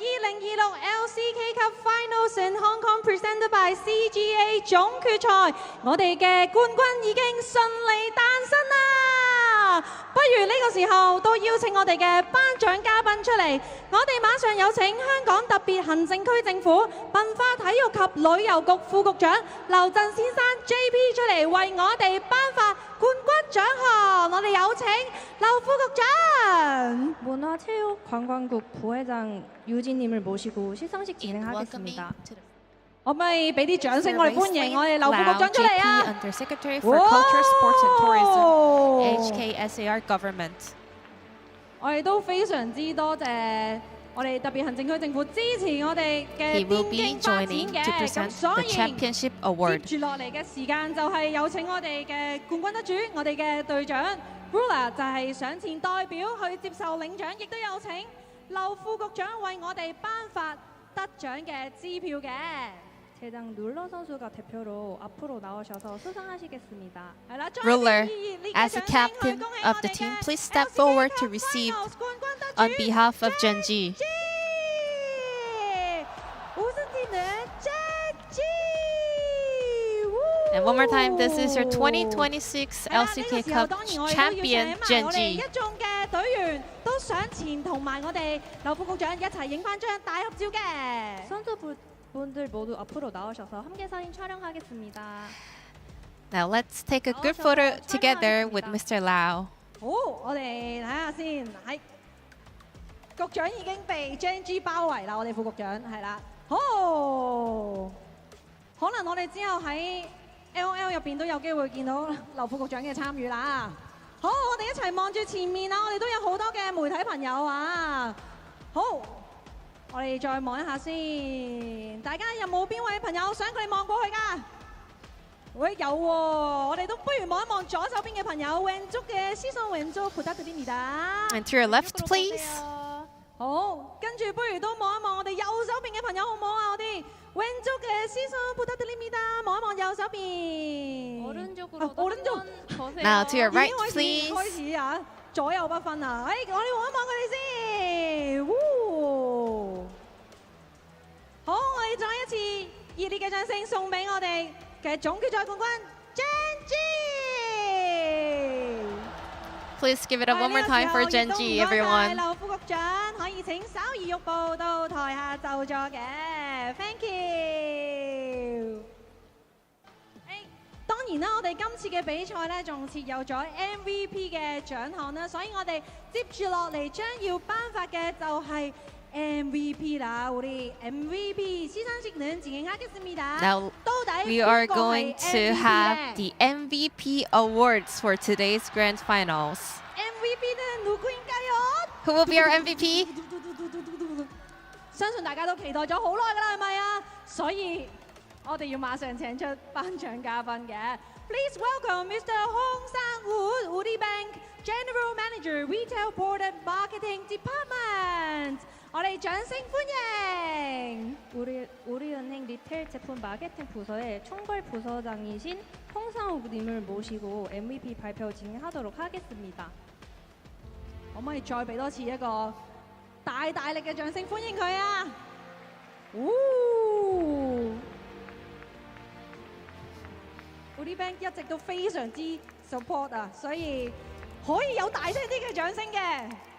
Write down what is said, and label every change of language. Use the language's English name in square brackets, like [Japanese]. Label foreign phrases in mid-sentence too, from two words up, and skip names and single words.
[English] LCK Cup Finals in Hong Kong presented by CGA [Cantonese] 總決賽，我哋嘅冠軍已經順利誕生啦！不如呢個時候都邀請我哋嘅頒獎嘉賓出嚟，我哋馬上有請香港特別行政區政府文化體育及旅遊局副局長劉震先生 JP 出嚟為我哋頒發冠軍獎項，我哋有請劉副局長。 [Korean] 문화체육관광국 부회장 유진님을 모시고 시상식 진행하겠습니다. [Cantonese] 可唔可以俾啲掌聲我哋歡迎我哋劉副局長出嚟啊 [English] Undersecretary for Culture, Sports and Tourism, HKSAR Government. [Cantonese] 我哋都非常之多謝我哋特別行政區政府支持我哋嘅 [English] He will [Cantonese] 電 [English] be [Cantonese] 競發展 [English] joining to [Cantonese] 嘅， [English] present [Cantonese] 咁所 [English] the [Cantonese] 以 [English] Championship Award. [Cantonese] 接住落嚟嘅時間就係有請我哋嘅冠軍得主，我哋嘅隊長 Ruler 就係上前代表去接受領獎，亦都有請劉副局長為我哋頒發得獎嘅支票嘅。 [Korean] 대장 룰러 선수가 대표로 앞으로 나오셔서 수상하시겠습니다. [English] Ruler, as the captain of the team, please step forward to receive on behalf of Genji. And one more time, this is your 2026 LCK Cup champion, Genji. [Cantonese] 一眾嘅隊員都上前同埋我哋劉副局長一齊影翻張大合照嘅。 [Korean] 선수분들 모두 앞으로 나오셔서 함께 사진 촬영하겠습니다. [English] Now let's take a good photo together with Mr. Lau. [Cantonese] 好，我哋睇下先，係局長已經被 Genji 包圍啦，我哋副局長係啦。好，可能我哋之後喺 LOL 入邊都有機會見到劉副局長嘅參與啦。好，我哋一齊望住前面啊！我哋都有好多嘅媒體朋友啊。好，我哋再望一下先，大家有冇邊位朋友想佢哋望過去㗎？喂，有喎，我哋都不如望一望左手邊嘅朋友， [Korean] 왼쪽嘅시선 왼쪽 부탁드립니다。 [English] And to your left, please. [Cantonese] 好，跟住不如都望一望我哋右手邊嘅朋友好唔好啊？ [Korean] 我哋 왼쪽嘅시선 부탁드립니다。 [Cantonese] 望一望右手邊。오른쪽。 [English] Now to your right, [Cantonese] 已經 [English] please. [Cantonese] 開始啊，左右不分啊！我哋望一望佢哋先。好，我哋再一次熱烈嘅掌聲送俾我哋嘅總決賽冠軍 Genji。 [English] Please give it up one more time for Genji, everyone. [Cantonese] 劉副局長可以請稍移玉步到台下就座嘅 ， [English] Thank you。 [Cantonese] 當然啦，我哋今次嘅比賽咧，仲設有咗 MVP 嘅獎項啦，所以我哋接住落嚟將要頒發嘅就係 MVP 啦， [Korean] 우리 MVP 시상식은 진행하겠습니다. [English] Now we are going to have the MVP awards for today's grand finals. [Korean] MVP는 누구인가요? [English] Who will be our MVP? [Cantonese] 相信大家都期待咗好耐㗎啦，係咪啊？所以我哋要馬上請出頒獎嘉賓嘅。 [English] Please welcome Mr. Hong Sang-wood, Woori Bank General Manager, Retail Board and Marketing Department。 [Cantonese] 我哋掌聲歡迎 [Korean] 우리은행 리테일 제품 마케팅 부서의 총괄 부서장이신 홍상욱님을 모시고 MVP 발표 진행하도록 하겠습니다. [Cantonese] 可唔可以再俾多次一個大力嘅掌聲歡迎佢啊！Woori Bank 一直都非常之 support 啊，所以可以有大聲啲嘅掌聲嘅。